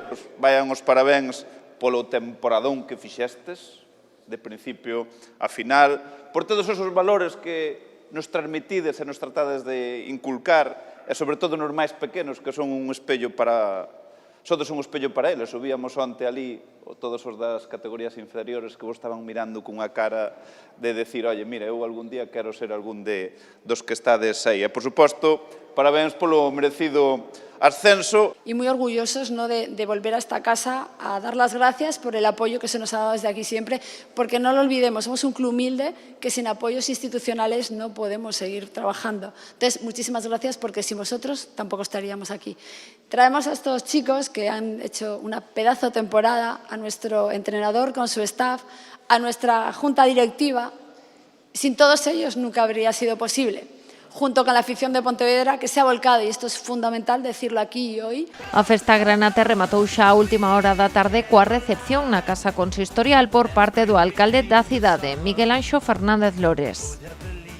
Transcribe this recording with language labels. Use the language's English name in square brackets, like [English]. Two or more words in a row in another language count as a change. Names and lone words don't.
[Galician] Vayan os parabéns polo temporadón que fixestes, de principio a final, por todos esos valores que nos transmitides e nos tratades de inculcar, e sobre todo nos máis pequenos, que son un espello para... Sodes un espello para eles. Subíamos onte ali todos os das categorías inferiores que vos estaban mirando cunha cara de decir, [Spanish] oye, mira, [Galician] eu algún día quero ser algún dos que estades aí. E, por suposto, parabéns polo merecido ascenso. [Spanish] Y muy orgullosos, ¿no?, de volver a esta casa a dar las gracias por el apoyo que se nos ha dado desde aquí siempre, porque no lo olvidemos, somos un club humilde que sin apoyos institucionales no podemos seguir trabajando. Entonces, muchísimas gracias, porque sin vosotros tampoco estaríamos aquí. Traemos a estos chicos que han hecho una pedazo de temporada, a nuestro entrenador con su staff, a nuestra junta directiva. Sin todos ellos nunca habría sido posible. Junto con la afición de Pontevedra, que se ha volcado, y esto es fundamental decirlo aquí y hoy. [Galician] A festa granate rematou xa a última hora da tarde coa recepción na Casa Consistorial por parte do alcalde da cidade, Miguel Anxo Fernández Lores.